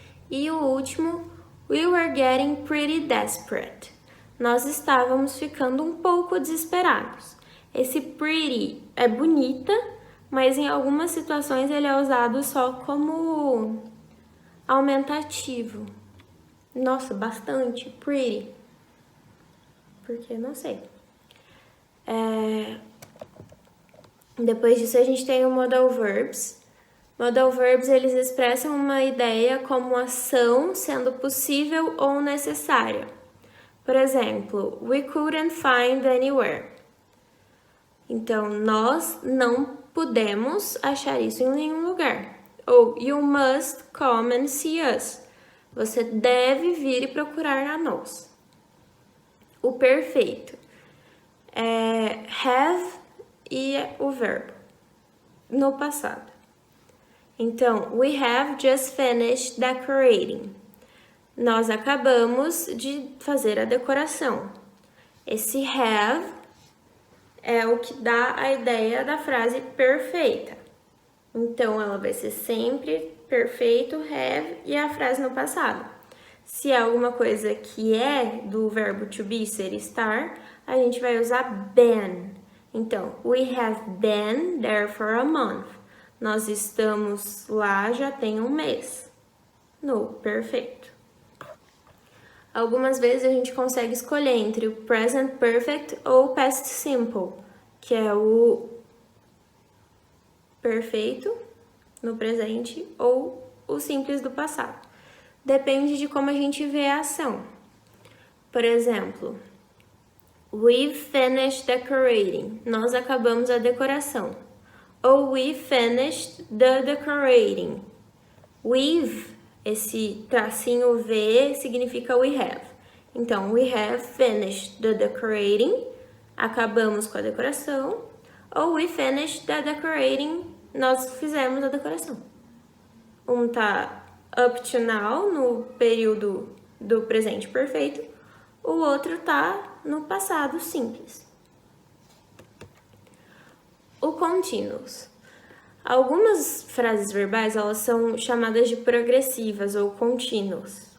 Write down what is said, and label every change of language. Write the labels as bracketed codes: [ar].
[pt] E o último, [en] we were getting pretty desperate. [pt] Nós estávamos ficando um pouco desesperados. Esse pretty é bonita, mas em algumas situações ele é usado só como aumentativo. Nossa, bastante, pretty. Porque não sei. Depois disso a gente tem o modal verbs. Modal verbs, eles expressam uma ideia como ação sendo possível ou necessária. Por exemplo, [en] we couldn't find anywhere. [pt] Então, nós não pudemos achar isso em nenhum lugar. [en] Ou, you must come and see us. [pt] Você deve vir e procurar a nós. O perfeito é have e o verbo no passado. [en] Então, we have just finished decorating. [pt] Nós acabamos de fazer a decoração. Esse have é o que dá a ideia da frase perfeita. Então, ela vai ser sempre perfeito, have e a frase no passado. Se é alguma coisa que é do verbo to be, ser estar, a gente vai usar been. [en] Então, we have been there for a month. [pt] Nós estamos lá já tem um mês. No perfeito. Algumas vezes a gente consegue escolher entre o present perfect ou o past simple, que é o perfeito no presente ou o simples do passado. Depende de como a gente vê a ação. Por exemplo, [en] we've finished decorating. [pt] Nós acabamos a decoração. [en] Ou we finished the decorating. We've, [pt] esse tracinho V significa [en] we have. Então, we have finished the decorating. [pt] Acabamos com a decoração. [en] Ou we finished the decorating. [pt] Nós fizemos a decoração. Um tá [en] up to now, [pt] no período do presente perfeito. O outro tá no passado simples. O continuous. Algumas frases verbais, elas são chamadas de progressivas ou continuous.